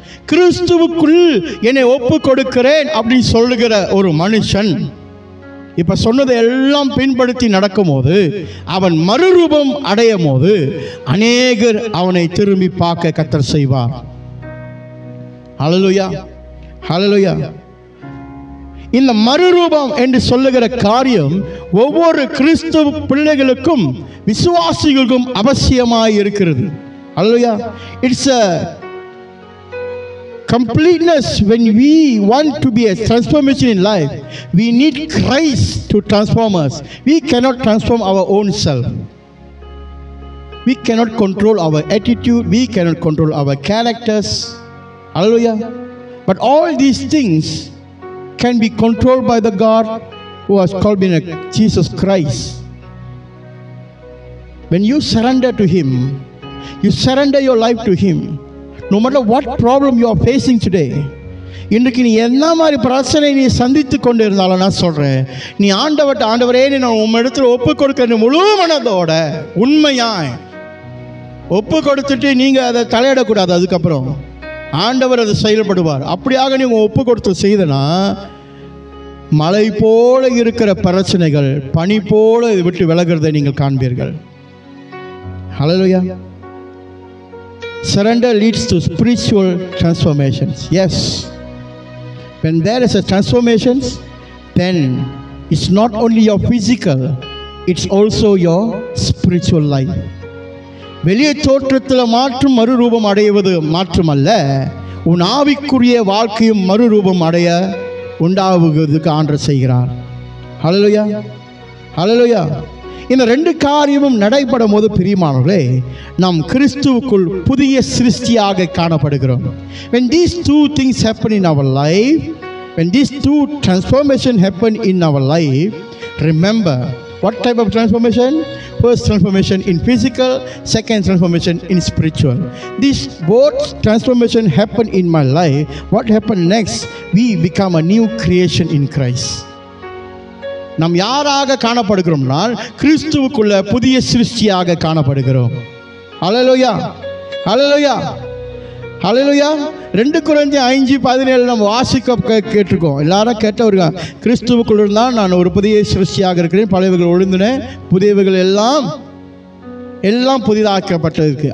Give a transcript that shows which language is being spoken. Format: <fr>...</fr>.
<ta>கிறிஸ்துவுக்குள் என்னை ஒப்பு கொடுக்கிறேன் அப்படின்னு சொல்லுகிற ஒரு மனுஷன் இப்ப சொன்னதை எல்லாம் பின்படுத்தி நடக்கும் போது அவன் மறுரூபம் அடையும் போது அநேகர் அவனை திரும்பி பார்க்க கர்த்தர் செய்வார். ஹல்லேலூயா. ஹல்லேலூயா. இந்த மறுரூபம் என்று சொல்லுகிற காரியம் ஒவ்வொரு கிறிஸ்துவ பிள்ளைகளுக்கும் விசுவாசிகளுக்கும் அவசியமாய் இருக்கிறது. ஹல்லேலூயா.</ta> <en>It's a completeness. When we want to be a transformation in life, we need Christ to transform us. We cannot transform our own self. We cannot control our attitude. We cannot control our characters. Hallelujah. But all these things can be controlled by the God who has called me Jesus Christ. When you surrender to Him, you surrender your life to Him. No matter what problem you are facing today,</en> <ta>இன்றைக்கு நீ என்ன மாதிரி பிரச்சனை நீ சந்தித்து கொண்டு இருந்தாலும் நான் சொல்கிறேன், நீ ஆண்டவரே நான் உங்கள் இடத்துல ஒப்பு கொடுக்க முழு மனதோட உண்மையாய் ஒப்பு கொடுத்துட்டு நீங்கள் அதை தலையிடக்கூடாது. அதுக்கப்புறம் ஆண்டவர் அதை செயல்படுவார். அப்படியாக நீங்கள் ஒப்பு கொடுத்து செய்தனா மலை போல இருக்கிற பிரச்சனைகள் பனி போல விட்டு விலகிறதை நீங்கள் காண்பீர்கள். ஹல்லேலூயா.</ta> <en>Surrender leads to spiritual transformations. Yes. When there is a transformation, then it's not only your physical, it's also your spiritual life.</en> <ta>வெளியே தோற்றத்தில் மாற்றும் மறுரூபம் அடைவது மாற்றமல்ல, உன் ஆவிக்குரிய வாழ்க்கையும் மறுரூபம் அடைய உண்டாகுவதற்கு ஆண்டவர் செய்கிறார். ஹல்லேலூயா. ஹல்லேலூயா. இந்த ரெண்டு காரியமும் நடைபெறும் போது பிரியமானவர்களே, நாம் கிறிஸ்துவுக்குள் புதிய சிருஷ்டியாக காணப்படுகிறோம்.</ta> <en>when these two things happen in our life, when these two transformation happen in our life, remember what type of transformation? First transformation in physical, second transformation in spiritual. These both transformation happen in my life. What happened next? We become a new creation in Christ.</en> <ta>நாம் யாராக காணப்படுகிறோம்னால் கிறிஸ்துவுக்குள்ள புதிய சிருஷ்டியாக காணப்படுகிறோம். ஹல்லேலூயா, ஹல்லேலூயா, ஹல்லேலூயா. 2 கொரிந்தியர் 5:17 நம்ம வாசிக்க கேட்டிருக்கோம். எல்லாரும் கேட்டவருங்க, கிறிஸ்துவுக்குள் இருந்தால் நான் ஒரு புதிய சிருஷ்டியாக இருக்கிறேன், பழையவைகள் ஒழிந்தன, புதியவைகள் எல்லாம் புதிதாக்கப்பட்டிருக்கு.</ta>